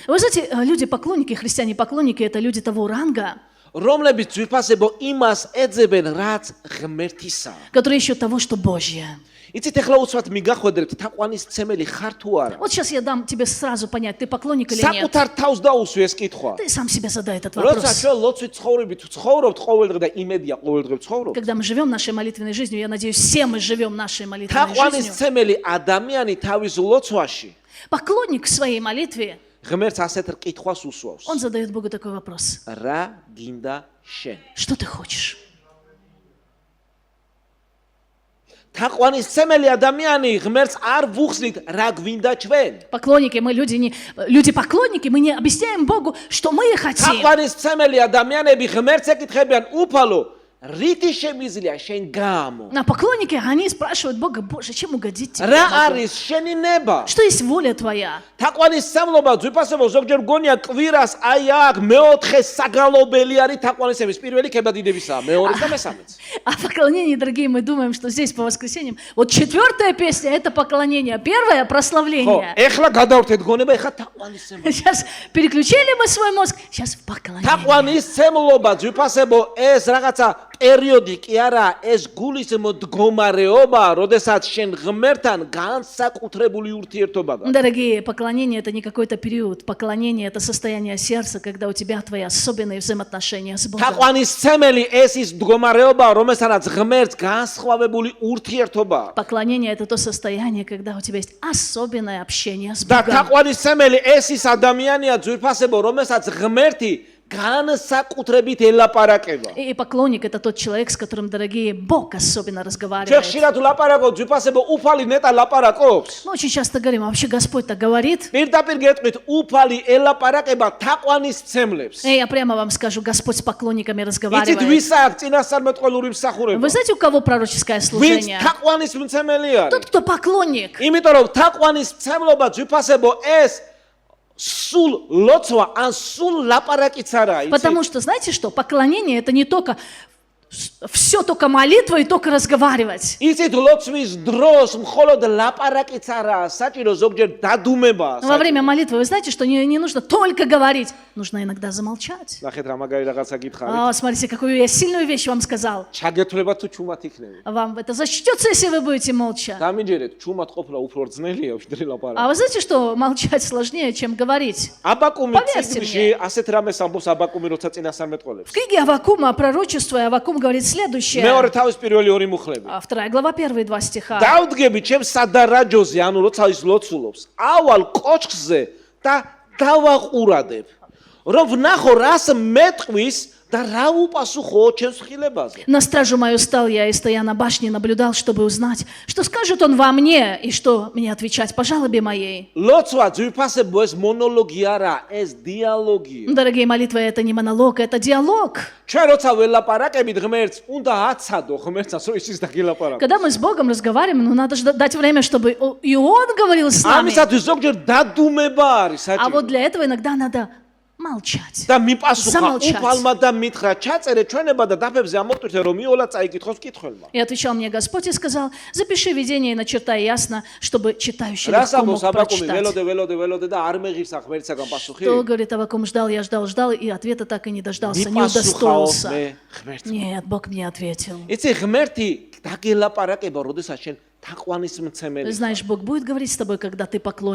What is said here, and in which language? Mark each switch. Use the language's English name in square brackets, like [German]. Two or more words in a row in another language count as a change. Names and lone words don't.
[Russian] Вы знаете, люди-поклонники, христиане-поклонники, это люди того ранга, [Georgian] რომლებიც ვიფასებო იმას ეძებენ რაც ღმერთისა [Russian] которые ищут того, что Божье. [Georgian] იცით ეხლა უცბად მიგახვედრებთ თაყვანისცემელი ხარ თუ არა [Russian] Вот сейчас я дам тебе сразу понять, ты поклонник или нет. [Georgian] საკუთარ თავს დაუსვი ეს კითხვა [Russian] Ты сам себе задай этот [Georgian] როცა [Russian] вопрос. [Georgian] ჩვენ ლოცვით ცხოვრებით ვცხოვრობთ ყოველდღე და იმედია ყოველდღე ვცხოვრობთ [Russian] Когда мы живем нашей молитвенной жизнью, я надеюсь, все мы живем нашей молитвенной жизнью. [Georgian] თაყვანისცემელი ადამიანი თავის ლოცვაში [Russian] Поклонник в своей молитве, [Georgian] ღმერთს ასეთ კითხვას უსვავს [Russian] он задает Богу такой вопрос. [Georgian] რა გინდა შენ [Russian] Что ты хочешь? [Georgian] თაყვანისცემელი ადამიანი ღმერთს არ ვუხსნით რა გვინდა ჩვენ [Russian] Поклонники, мы люди-поклонники, мы не объясняем Богу, что мы хотим. [Georgian] თაყვანისცემელი ადამიანები ღმერთს ეკითხებიან უფალო რითი შემიძლია შენ გამო [Russian] А поклонники, они спрашивают Бога, Боже, чем угодить тебе? [Georgian] რა [Russian] Богу? [Georgian] არის შენი ნება [Russian] Что есть воля твоя? [Georgian] თაყვანისცემლობა ვიფასებო ზოგჯერ გონია კვირას აი აქ მეოთხე საგალობელი არის თაყვანისცემის პირველი ქებადიდებისა მეორეს და მესამეც [Russian] А поклонение, дорогие, мы думаем, что здесь по воскресеньям. Вот 4-я песня – это поклонение, 1-я – [Georgian] ხო [Russian] прославление. [Georgian] ეხლა გადავრთეთ გონება ეხლა თაყვანისცემლობა [Russian] Сейчас переключили мы свой мозг, сейчас в поклонение. [Georgian] თაყვანისცემლობა ვიფასებო ეს რაღაცა პერიოდი კი არა ეს გულის მდგომარეობა როდესაც შენ ღმერთთან განსაკუთრებული ურთიერთობა გაქვს [Russian] Дорогие, поклонение – это не какой-то период. Поклонение – это состояние сердца, когда у тебя твои особенные взаимоотношения с Богом. [Georgian] თაყვანისცემელი ეს ის მდგომარეობა რომელსაც ღმერთს განსხვავებული ურთიერთობა [Russian] Поклонение – это то состояние, когда у тебя есть особенное общение с [Georgian] და [Russian] Богом. [Georgian] თაყვანისცემელი ეს ის ადამიანია ძვირფასებო რომელსაც ღმერთი განსაკუთრებით ელაპარაკება [Russian] И поклонник – это тот человек, с которым, дорогие, Бог особенно [Georgian] ჩვენ [Russian] разговаривает. [Georgian] ხშირად ვლაპარაკობთ ძვირფასებო უფალი ნეტა лапарაკობს [Russian] Мы очень часто говорим, а вообще Господь так говорит. [Georgian] პირდაპირ გეტყვით უფალი ელაპარაკება თაყვანისცემლებს [Russian] Я прямо вам скажу, Господь с поклонниками [Georgian] იცით [Russian] разговаривает. [Georgian] ვის აქვს წინასწარმეტყველური მსახურება [Russian] Вы знаете, у кого пророческое [Georgian] ვინც [Russian] служение? [Georgian] თაყვანისმცემელი [Russian] Тот, [Georgian] არის [Russian] кто поклонник. [Georgian] იმიტომ რომ თაყვანისმცემლობა ძვირფასებო ეს სულ ლოცვა ან სულ ლაპარაკიც არა [Russian] Потому что, знаете что, поклонение – это не только все только молитва и только разговаривать. [Georgian] იცით ლოცვის დროს მხოლოდ ლაპარაკიც არა საჭირო ზოგჯერ დადუმება [Russian] Во время молитвы вы знаете, что не нужно только говорить, нужно иногда замолчать. [Georgian] ნახეთ რა მაგარი რაღაცა გითხარით [Russian] Смотрите, какую я сильную вещь вам сказал. [Georgian] ჩაგეთვლება თუ ჩუმად იქნება [Russian] Вам это зачтется, если вы будете молча. [Georgian] გამიჯერეთ ჩუმად ყოფნა უფრო ძნელია ვიდრე ლაპარაკი [Russian] А вы знаете, что молчать сложнее, чем говорить? [Georgian] აბაკუმი [Russian] Поверьте [Georgian] წიგნში ასეთ რამეს ამბობს აბაკუმი როცა წინასწარმეტყველებს [Russian] В книге Аввакума, пророчествуя, Аввакум говорит следующее. [Georgian] მეორე თავის პირველი ორი მუხლები [Russian] 2 глава, первые 2 стиха. [Georgian] დავდგები ჩემს სადარაჯოზე ანუ როცა ის ლოცულობს ავალ კოჩხზე და დავაყურადებ რომ ვნახო რას მეტყვის და რა უპასუხო ჩემს ხილებაზე. [Russian] На стражу мою стал я и, стоя на башне, наблюдал, чтобы узнать, что скажет он во мне и что мне отвечать по жалобе моей. [Georgian] ლოცვა ძვირფასებო ეს მონოლოგი არა, ეს დიალოგია. [Russian] Дорогие, молитва это не монолог, это диалог. [Georgian] ჩვენ როცა ველაპარაკებით ღმერთს, უნდა აცადო ღმერთსაც, რომ ისიც დაგილაპარაკო. [Russian] Когда мы с Богом разговариваем, ну надо же дать время, чтобы и Он говорил с нами. [Georgian] ამისათვის ზოგჯერ დადუმება არის [Russian] А вот [Georgian] საჭირო. [Russian] для этого иногда надо молчать. [Georgian] და მიპასუხა [Russian] Замолчать. [Georgian] უფალმა და მითხრა, ჩაწერე ჩვენება და დაფებზე ამოტვირთე, რომ მიოლა წაიკითხოს კითხველმა. [Russian] И отвечал мне Господь и сказал, запиши видение и начертай ясно, чтобы читающий [Georgian] რას [Russian] легко мог [Georgian] ამბობს აბაკუმი, [Russian] прочитать. [Georgian] ველოდე და არ მეღირსა ღმერთისაგან პასუხი? [Russian] То, говорит Аввакум, ждал, я ждал, и ответа так и не дождался, не [Georgian] მიპასუხაო [Russian] удостоился. [Georgian] მე ღმერთს. [Russian] Нет, Бог мне ответил. [Georgian] იცი ღმერთი დაგელაპარაკება, როდესაც შენ თაყვანის მცემელი. [Russian] Знаешь, Бог будет говорить с тобой, когда ты поклонник.